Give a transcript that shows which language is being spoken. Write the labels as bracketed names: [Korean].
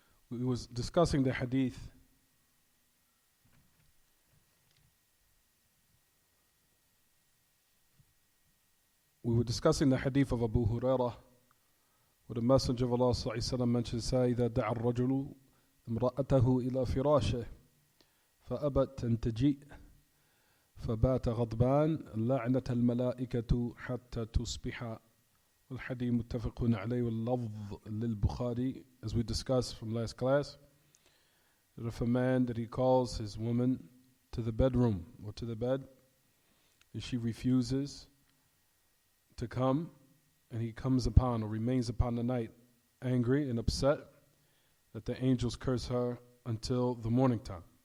[English] We was discussing the hadith of Abu Hurairah, where the Messenger of Allah sallallahu alaihi wasallam mentions, [Arabic] إذا دعا الرجل امرأته إلى فراشه فأبت أن تجيء فبات غضبان لعنت الملائكة حتى تصبح. والحديث متفق عليه واللفظ للبخاري. [English] As we discussed from last class, that if a man that he calls his woman to the bedroom or to the bed, and she refuses to come, and he comes upon or remains upon the night angry and upset, that the angels curse her until the morning time.